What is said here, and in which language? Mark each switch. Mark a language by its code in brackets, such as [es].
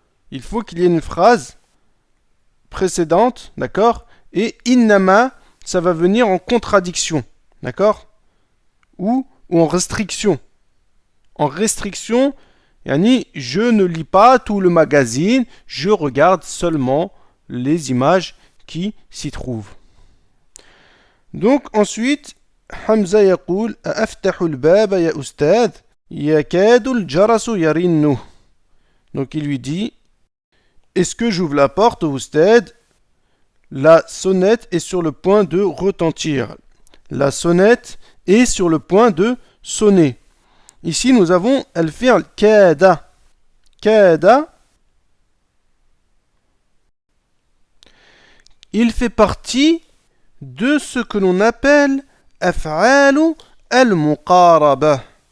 [fr] Il faut qu'il y ait une phrase précédente, d'accord, et innama, ça va venir en contradiction, d'accord, ou en restriction. En restriction, yani, je ne lis pas tout le magazine, je regarde seulement les images qui s'y trouvent. Donc ensuite, [ar] Hamza يقول أفتح الباب يا أستاذ يكاد الجرس يرنه. [fr] Donc il lui dit, est-ce que j'ouvre la porte au Oustad? La sonnette est sur le point de retentir. La sonnette est sur le point de sonner. Ici nous avons al-fi'l kada. Kada, il fait partie de ce que l'on appelle [ar] af'alu al-muqaraba.